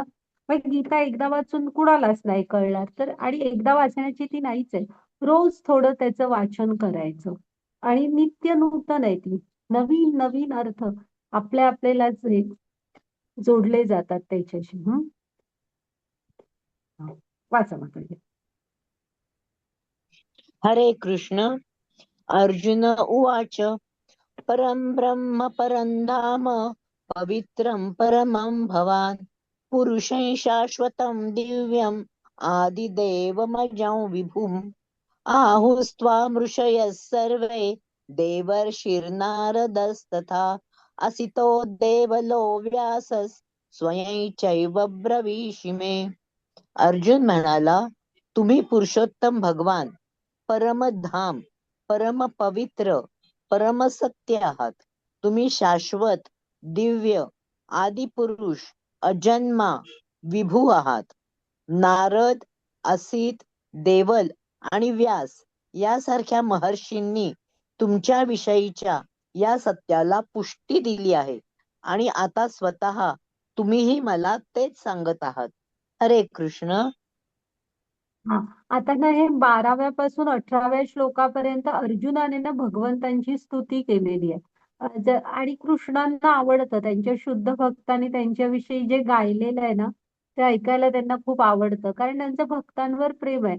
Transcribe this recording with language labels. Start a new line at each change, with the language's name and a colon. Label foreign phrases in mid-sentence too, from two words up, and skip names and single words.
Marathi: मग गीता एकदा वाचून कुणालाच नाही कळणार तर, आणि एकदा वाचण्याची ती नाहीच आहे. रोज थोडं त्याचं वाचन करायचं, आणि नित्य नूतन आहे ती. नवीन नवीन अर्थ आपल्यालाच हे जोडले जातात त्याच्याशी. वाचा मात्र. हरे कृष्ण.
Sanskrit: अर्जुन उवाच परं ब्रह्म परं धाम पवित्रं परमं भवान् पुरुषं शाश्वतं दिव्यम् आदिदेवमजं विभुम् आहुस्त्वां ऋषयः सर्वे देवर्षिर्नारदस्तथा असितो देवलो व्यासः स्वयं चैव ब्रवीषि मे.
Marathi: अर्जुन म्हणाला, तुम्ही पुरुषोत्तम भगवान, परमधाम, परम पवित्र, परम सत्य आहात. तुम्ही शाश्वत, दिव्य, आदिपुरुष, अजन्मा, विभू आहात. नारद, असित, देवल आणि व्यास यासारख्या महर्षींनी तुमच्या विषयीच्या या सत्याला पुष्टी दिली आहे, आणि आता स्वतः तुम्हीही मला तेच सांगत आहात. हरे कृष्ण. हा, आता ना हे 12व्या पासून 18व्या श्लोकापर्यंत अर्जुनाने ना भगवंतांची स्तुती केलेली आहे. आणि कृष्णांना आवडतं, त्यांच्या शुद्ध भक्तांनी त्यांच्याविषयी जे गायलेलं आहे ना ते ऐकायला त्यांना खूप आवडतं, कारण त्यांचं भक्तांवर प्रेम आहे.